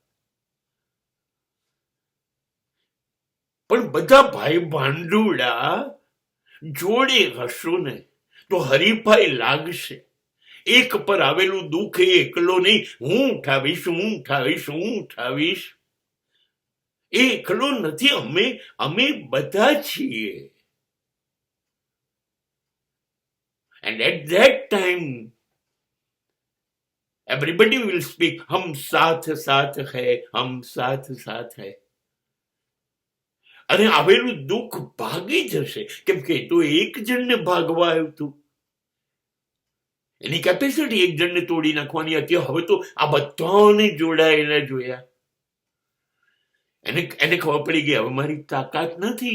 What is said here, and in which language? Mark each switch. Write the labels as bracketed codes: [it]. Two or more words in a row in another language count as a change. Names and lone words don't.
[gu] પણ બધા ભાઈ ભાંડુડા જોડે હશો ને તો હરીફાઈ લાગશે. એક પર આવેલું દુઃખ એ એકલો નહીં, હું ઉઠાવીશ. એ એકલો નથી, અમે બધા છીએ. [en] And at that time everybody will speak, [hi] हम साथ साथ हैं, हम साथ साथ हैं. [gu] અને આવેલું દુઃખ ભાગી જશે. કેમ કે તો એક જણને ભાગવા આવ્યું હતું. એની કેપેસિટી એક જણને તોડી નાખવાની હતી. હવે તો આ બધાને જોડાયેલા જોયા. એને ખબર પડી ગઈ, હવે મારી તાકાત નથી.